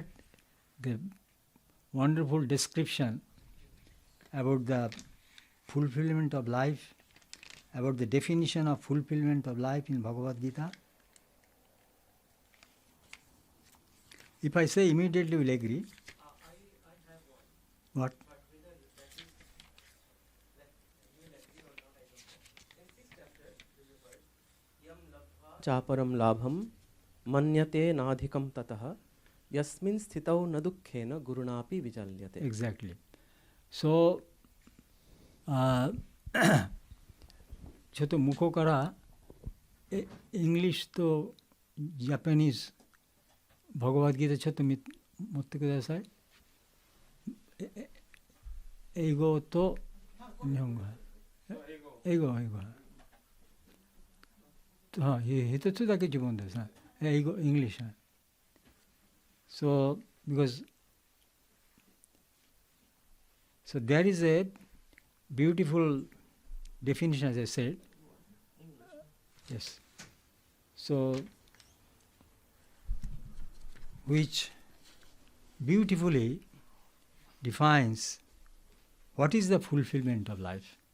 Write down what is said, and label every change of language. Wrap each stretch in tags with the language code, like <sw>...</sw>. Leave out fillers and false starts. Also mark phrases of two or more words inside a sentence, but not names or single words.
<en>The wonderful description about the fulfillment of life, about the definition of fulfillment of life in Bhagavad Gita? If I say immediately, you will agree. I have one. What? But whether that is like you will agree or not, I don't know. In 6th chapter, this is word</en> <sa>यं लब्ध्वा चापरं लाभं मन्यते नाधिकं ततः यस्मिन् स्थितौ न दुःखेन गुरुणापि विचाल्यते.</sa> <en>Exactly. So,</en> <ja>あちょっと向こうからイングリッシュとジャパニーズバガバッドギータちょっと持ってください。英語と日本語。英語。一つだけ自分ですね。英語、イングリッシュ。</ja> <en>So, because so there is a beautiful definition, as I said. Yes. So, which beautifully defines what is the fulfillment of life.</en>